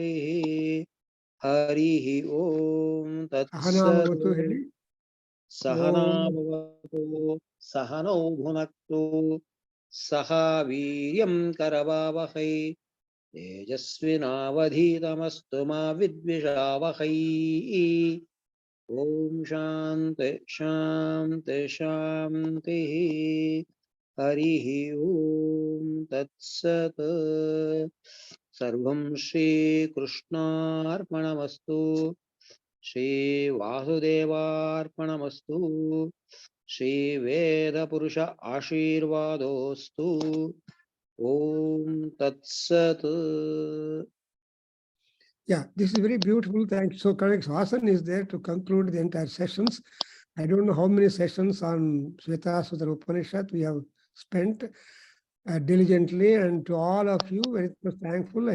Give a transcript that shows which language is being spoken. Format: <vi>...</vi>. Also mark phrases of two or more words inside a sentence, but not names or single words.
<sa>ಹರಿ ಓಂ ತತ್ಸತ್. ಸಹನಾ ಭವತು ಸಹನೌ ಭುನಕ್ತು ಸಹ ವೀರ್ಯಂ ಕರವಾವಹೈ ತೇಜಸ್ವಿನಾವಧೀತಮಸ್ತು ಮಾ ವಿದ್ವಿಷಾವಹೈ. ಓಂ ಶಾಂತಿ ಶಾಂತಿ ಶಾಂತಿ. ಹರಿ ಓಂ. तत्सत् सर्वं श्रीकृष्णार्पणमस्तु श्रीवासुदेवार्पणमस्तु श्रीवेदपुरुष आशीर्वादोऽस्तु ॐ तत्सत्.</sa> <en>Yeah, this is very beautiful. Thank you. So correct. Hasan is there to conclude the entire sessions. I don't know how many sessions on Svetasvataropanishad we have spent diligently, and to all of you, very much thankful.</en>